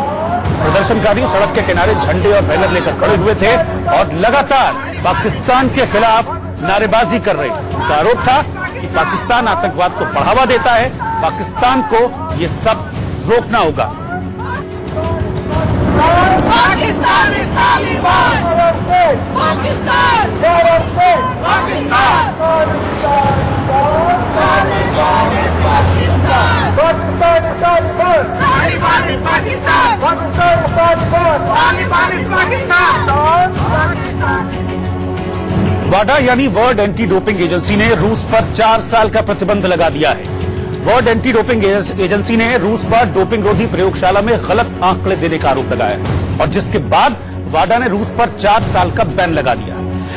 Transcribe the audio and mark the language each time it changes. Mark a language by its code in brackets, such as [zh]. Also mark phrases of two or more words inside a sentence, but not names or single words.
[hi] प्रदर्शनकारी सड़क के किनारे झंडे और बैनर लेकर खड़े हुए थे और लगातार पाकिस्तान के खिलाफ नारेबाजी कर रहे। उनका आरोप था कि पाकिस्तान आतंकवाद को बढ़ावा देता है, पाकिस्तान को ये सब रोकना होगा। [en] पाकिस्तान is Taliban! Pakistan! Pakistan! Taliban is Pakistan! Pakistan is Taliban! Taliban is Pakistan! Pakistan is Taliban! Taliban is Pakistan! [hi] वाडा यानी वर्ल्ड एंटी डोपिंग एजेंसी ने रूस पर 4 साल का प्रतिबंध लगा दिया है। वर्ल्ड एंटी डोपिंग एजेंसी ने रूस पर डोपिंग रोधी प्रयोगशाला में गलत आंकड़े देने का आरोप लगाया है और जिसके बाद वाडा ने रूस पर 4 साल का बैन लगा दिया।